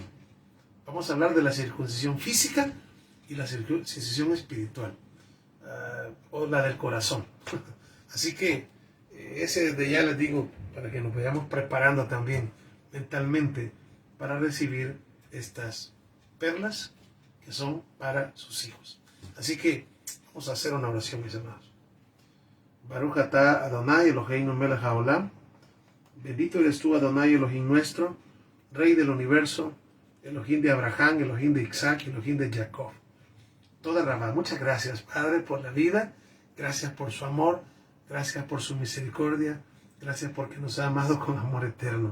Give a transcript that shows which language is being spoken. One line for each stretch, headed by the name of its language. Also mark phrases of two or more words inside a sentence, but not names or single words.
Spanish: Vamos a hablar de la circuncisión física y la circuncisión espiritual, o la del corazón. Así que ese desde ya les digo, para que nos vayamos preparando también mentalmente para recibir estas perlas que son para sus hijos. Así que vamos a hacer una oración, mis hermanos.
Hebrew: ברוך אתה אדני אלהינו מלך העולם.
Spanish: Bendito eres tú, Adonai Elohim nuestro, Rey del universo, Elohim de Abraham, Elohim de Isaac, Elohim de Jacob.
Hebrew: תודה רבה,
Spanish: muchas gracias, Padre, por la vida, gracias por su amor, gracias por su misericordia, gracias porque nos ha amado con amor eterno.